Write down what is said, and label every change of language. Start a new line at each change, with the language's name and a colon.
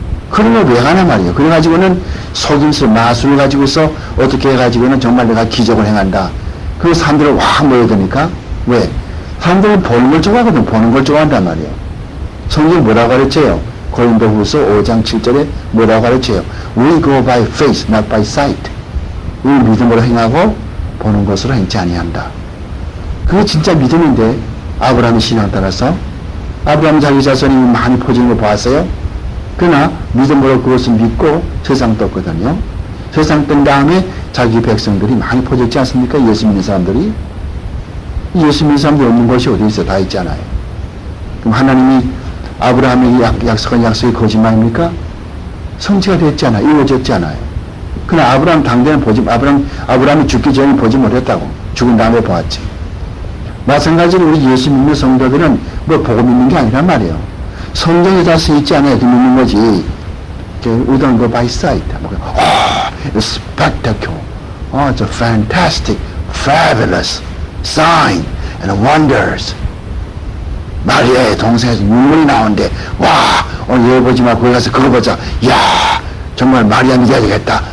Korean: 그런 걸 왜 하냐 말이에요. 그래가지고는 속임수, 마술을 가지고서 어떻게 해가지고는 정말 내가 기적을 행한다. 그 사람들은 확 모여드니까. 왜? 사람들은 보는 걸 좋아하거든. 보는 걸 좋아한단 말이에요. 성경 뭐라고 가르쳐요? 고린도후서 5장 7절에 뭐라고 가르쳐요?
English: We go by faith, not by sight.
Korean: 우리 믿음으로 행하고 보는 것으로 행치 아니한다. 그게 진짜 믿음인데 아브라함의 신앙 따라서 아브라함 자기 자손이 많이 퍼지는 거 봤어요? 그러나 믿음으로 그것을 믿고 세상 떴거든요. 세상 뜬 다음에 자기 백성들이 많이 퍼졌지 않습니까? 예수 믿는 사람들이. 예수 믿는 사람들이 없는 것이 어디 있어? 다 있잖아요. 그럼 하나님이 아브라함이 약속한 약속이 거짓말입니까? 성취가 됐잖아요. 이루어졌잖아요. 그러나 아브라함 당대는 아브라함이 죽기 전에 보지 못했다고. 죽은 다음에 보았지. 마찬가지로 우리 예수 믿는 성도들은 뭐 보고 믿는 게 아니란 말이에요. 성경에 다 쓰여있지 않아요. 이렇게 믿는 거지.
English: We don't go by sight. It's spectacle. It's a fantastic, fabulous sign and wonders.
Korean: 마리아의 동생에서 눈물이 나오는데, 와, 오늘 예배 보지 말고 거기 가서 그거 보자. 야, 정말 마리아 믿어야 되겠다.